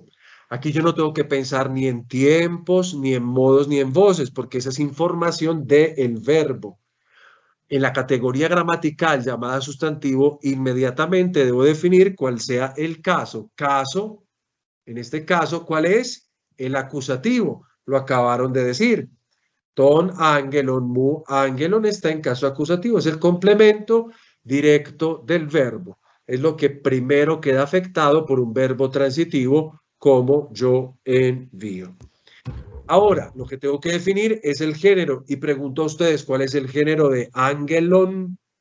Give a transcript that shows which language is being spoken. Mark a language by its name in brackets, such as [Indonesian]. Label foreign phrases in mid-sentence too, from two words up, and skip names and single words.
[Spanish] Aquí yo no tengo que pensar ni en tiempos, ni en modos, ni en voces, porque esa es información del verbo. En la categoría gramatical llamada sustantivo, inmediatamente debo definir cuál sea el caso. Caso, en este caso, ¿cuál es? El acusativo. Lo acabaron de decir. [Greek] τὸν ἄγγελόν μου ἄγγελον [Spanish] está en caso acusativo. Es el complemento directo del verbo. Es lo que primero queda afectado por un verbo transitivo como yo envío. Ahora, lo que tengo que definir es el género y pregunto a ustedes cuál es el género de angelon.